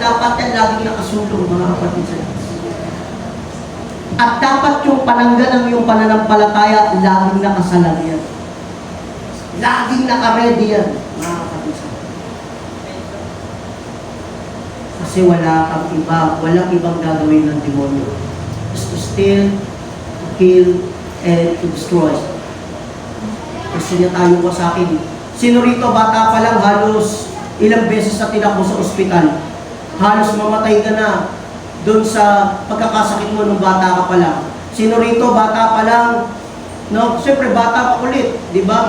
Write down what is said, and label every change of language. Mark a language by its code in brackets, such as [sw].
[tl] Dapat yan laging nakasulong, mga kapatid sa Diyos. At dapat yung pananggan ng iyong pananampalataya, laging nakasalang yan. Laging naka-ready yan, mga kapatid sa Diyos. Kasi walang ibang gagawin ng demonyo. [en] Is to steal, to kill, and to destroy. [tl] Gusto niya tayo ko sa akin. Sino rito, bata pa lang, halos ilang beses na tinakbo sa ospital. Halos mamatay ka na doon sa pagkakasakit mo nung bata ka pa lang. Sino rito, bata pa lang, no? Siyempre, bata pa ulit, di ba?